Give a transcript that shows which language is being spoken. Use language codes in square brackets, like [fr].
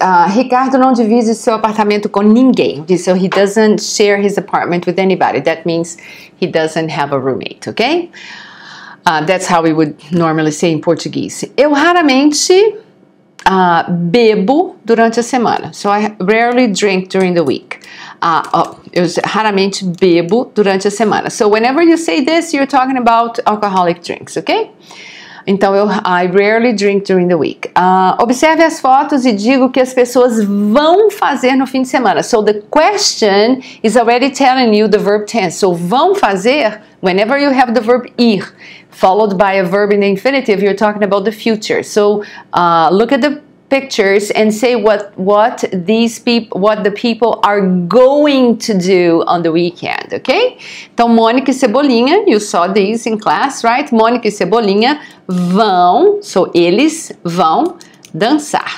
[pt] Ricardo não divide seu apartamento com ninguém. [en] So he doesn't share his apartment with anybody. That means he doesn't have a roommate, okay? That's how we would normally say in Portuguese. [pt] Eu raramente bebo durante a semana. [en] So I rarely drink during the week. [pt] Eu raramente bebo durante a semana. [en] So whenever you say this, you're talking about alcoholic drinks, okay? Então, I rarely drink during the week. [pt] Observe as fotos e diga o que as pessoas vão fazer no fim de semana. [en] So, the question is already telling you the verb tense. So, [pt] vão fazer, [en] whenever you have the verb ir, followed by a verb in the infinitive, you're talking about the future. So, look at the pictures and say what the people are going to do on the weekend, okay? Então, Mônica e Cebolinha, you saw these in class, right? [pt] Mônica e Cebolinha vão, so eles vão dançar.